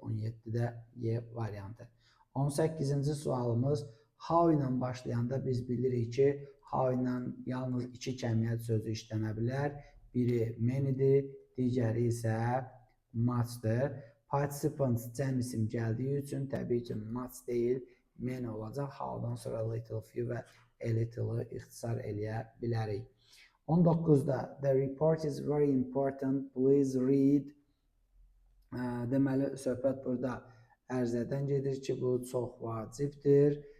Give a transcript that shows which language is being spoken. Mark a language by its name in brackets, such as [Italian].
[Azerbaijani] 17-də Y variantı. 18-ci sualımız how ilə başlayanda biz bilirik ki, how ilə yalnız iki kəmiyyət sözü işlənə bilər. Biri many'dir, digəri isə much'dır. Participants cəm isim gəldiyi üçün təbii ki, much deyil, many olacaq. How'dan sonra little, few və a little-ı ixtisar eləyə bilərik. 19-da [English] the report is very important, please read. [Azerbaijani] Deməli, söhbət burada ərzədən gedir ki, bu çox vacibdir.